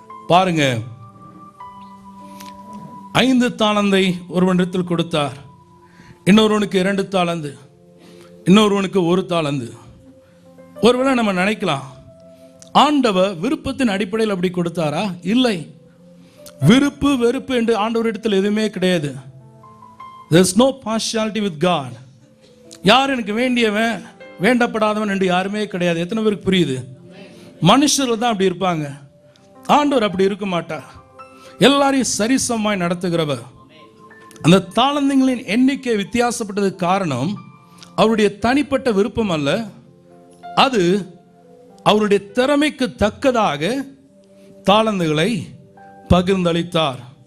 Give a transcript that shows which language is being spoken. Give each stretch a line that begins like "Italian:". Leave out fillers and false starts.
Tamil: பாருங்க, 5 தாளந்தை ஒருவனிடத்தில் கொடுத்தார், இன்னொருவனுக்கு 2 தாளந்து, இன்னொருவனுக்கு 1 தாளந்து. ஒருவேளை நம்ம நினைக்கலாம், ஆண்டவர் விருப்பத்தின் அடிப்படையில் அப்படி கொடுத்தாரா? இல்லை. விருப்பு வெறுப்பு என்று ஆண்டவரிடத்தில் எதுவுமே கிடையாது.
English: There is no partiality with God.
Tamil: யார் எனக்கு வேண்டியவன் வேண்டப்படாதவன் என்று யாருமே கிடையாது. எத்தனை பேருக்கு புரியுது? மனுஷர்கள் தான் அப்படி இருப்பாங்க, ஆண்டவர் அப்படி இருக்க மாட்டார். எல்லாரையும் சரிசமமாய் நடத்துகிறவர். அந்த தாளந்துகளின் எண்ணிக்கை வித்தியாசப்பட்டதுக்கு காரணம் அவருடைய தனிப்பட்ட விருப்பம் அல்ல, அது அவருடைய திறமைக்கு தக்கதாக தாளந்துகளை பகிர்ந்தளித்தார்.